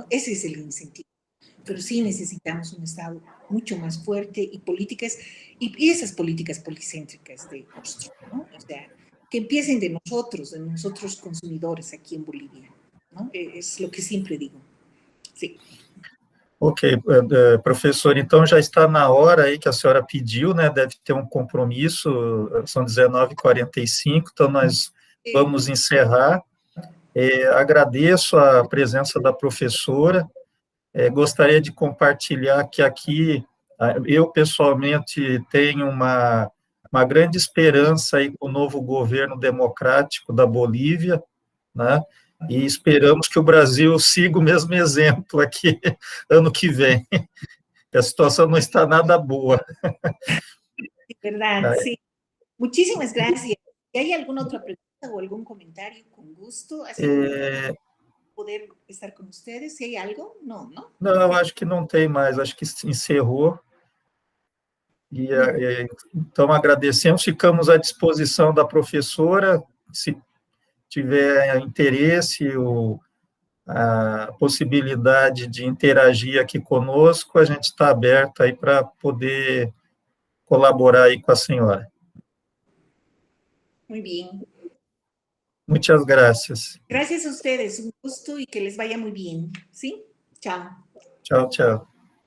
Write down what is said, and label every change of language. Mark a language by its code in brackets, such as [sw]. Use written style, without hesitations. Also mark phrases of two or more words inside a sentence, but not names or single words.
[es] Ese es el incentivo. Pero sí necesitamos un Estado mucho más fuerte y políticas, y esas políticas policéntricas de construir, ¿no? O sea, que empiecen de nosotros consumidores aquí en Bolivia, ¿no? Es lo que siempre digo. Sí. [pt] Ok, professor, então já está na hora aí que a senhora pediu, né? Deve ter um compromisso, são 19h45, então nós vamos encerrar. Agradeço a presença da professora, gostaria de compartilhar que aqui, eu pessoalmente tenho uma grande esperança aí com o novo governo democrático da Bolívia, né? E esperamos que o Brasil siga o mesmo exemplo aqui ano que vem. A situação não está nada boa. [es] Verdad, sí. Muchísimas gracias. Si hay alguna otra pregunta o algún comentario, con gusto. Ha sido poder estar con ustedes. Si hay algo, no, ¿no? [pt] Não, acho que não tem mais, acho que encerrou. Então, agradecemos, ficamos à disposição da professora, se tiver interesse ou a possibilidade de interagir aqui conosco, a gente está aberto aí para poder colaborar aí com a senhora. [es] Muy bien. Muchas gracias. Gracias a ustedes, un gusto y que les vaya muy bien. ¿Sí? Chao. [pt] Tchau, tchau.